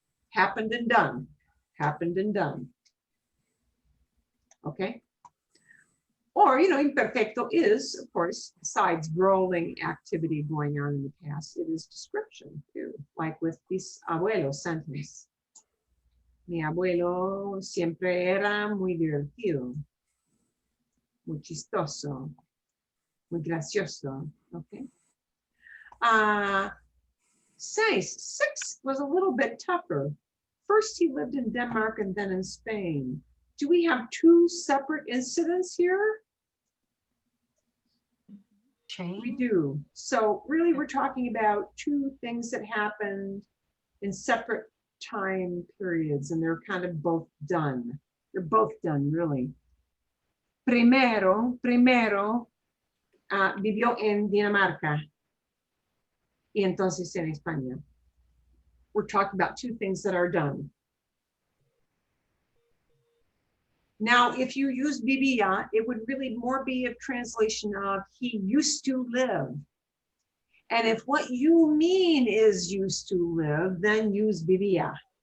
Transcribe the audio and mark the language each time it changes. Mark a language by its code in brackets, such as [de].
[en] Happened and done, happened and done. Okay? Or, imperfecto is, of course, besides rolling activity going on in the past, it is description too, like with this abuelo sentence. [es] Mi abuelo siempre era muy divertido, muy chistoso, muy gracioso, okay? [en] 6 was a little bit tougher. First, he lived in Denmark and then in Spain. Do we have two separate incidents here? We do. So really, we're talking about two things that happened in separate time periods, and they're kind of both done. They're both done, really. [es] Primero, vivió en Dinamarca y entonces en España. [en] We're talking about two things that are done. Now, if you use vivía, it would really more be a translation of he used to live. And if what you mean is used to live, then use vivía.